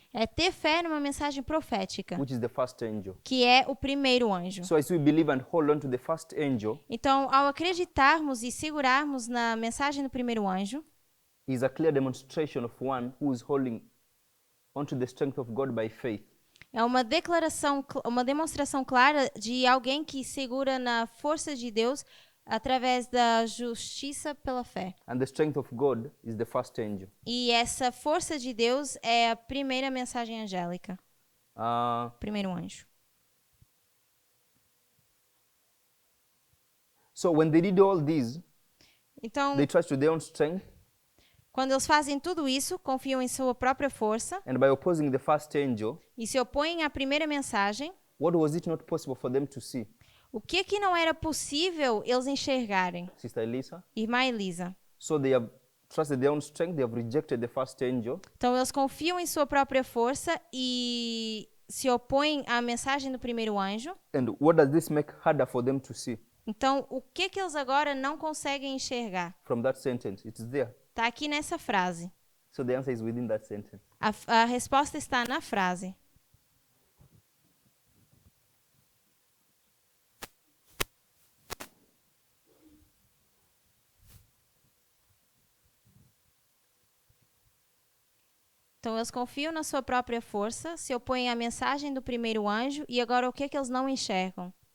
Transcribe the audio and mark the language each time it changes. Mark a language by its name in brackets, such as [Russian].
[Portuguese] é ter fé numa mensagem profética, [English] which is the first angel. [Portuguese] que é o primeiro anjo. [English] So as we believe and hold on to the first angel, [Portuguese] Então, ao acreditarmos e segurarmos na mensagem do primeiro anjo, [English] is a clear demonstration of one who is holding onto the strength of God by faith. [Portuguese] é uma declaração, uma demonstração clara de alguém que segura na força de Deus através da justiça pela fé. [English] And the strength of God is the first angel. [Portuguese] E essa força de Deus é a primeira mensagem angélica, primeiro anjo. [English] So when they did all these, [Portuguese] Então, [English] they trust their own strength, [Portuguese] quando eles fazem tudo isso, confiam em sua própria força [English] and by opposing the first angel, [Portuguese] e se opõem à primeira mensagem, [English] what was it not possible for them to see? [Portuguese] o que não era possível eles enxergarem? [English] Sister Elisa? [Portuguese] Irmã Elisa. [English] So they have trusted their own strength, they have rejected the first angel, [Portuguese] Então, eles confiam em sua própria força e se opõem à mensagem do primeiro anjo. [English] and what does this make harder for them to see? [Portuguese] Então, o que eles agora não conseguem enxergar? [English] From that sentence, it's there. [Portuguese] Está aqui nessa frase. [English] So the answer is within that sentence. [Portuguese] A resposta está na frase. Então, eles confiam na sua própria força, se opõem à mensagem do primeiro anjo, e agora o que eles não enxergam?